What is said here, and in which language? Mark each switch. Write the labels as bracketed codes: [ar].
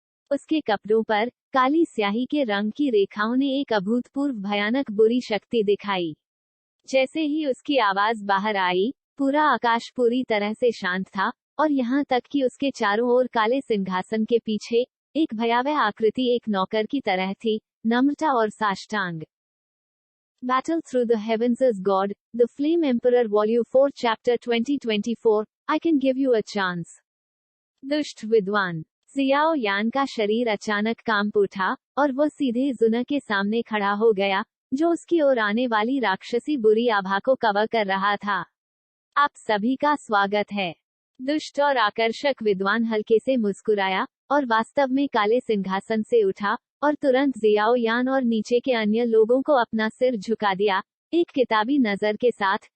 [hi] उसके कपड़ों पर काली स्याही के रंग की रेखाओं ने एक अभूतपूर्व भयानक बुरी शक्ति दिखाई। जैसे ही उसकी आवाज बाहर आई, पूरा आकाश पूरी तरह से शांत था, और यहाँ तक कि उसके चारों ओर काले सिंहासन के पीछे एक भयावह आकृति एक नौकर की तरह थी, नम्रता और साष्टांग। [en] Battle Through the Heavens is God, The Flame Emperor Volume 4 Chapter 2024, I Can Give You a Chance। [hi] दुष्ट विद्वान जियाओ यान का शरीर अचानक कांप उठा, और वो सीधे जुना के सामने खड़ा हो गया, जो उसकी ओर आने वाली राक्षसी बुरी आभा को कवर कर रहा था। आप सभी का स्वागत है। दुष्ट और आकर्षक विद्वान हल्के से मुस्कुराया, और वास्तव में काले सिंहासन से उठा, और तुरंत जियाओ यान और नीचे के अन्य लोगों को अपना सिर झुका दिया, एक किताबी नजर के साथ।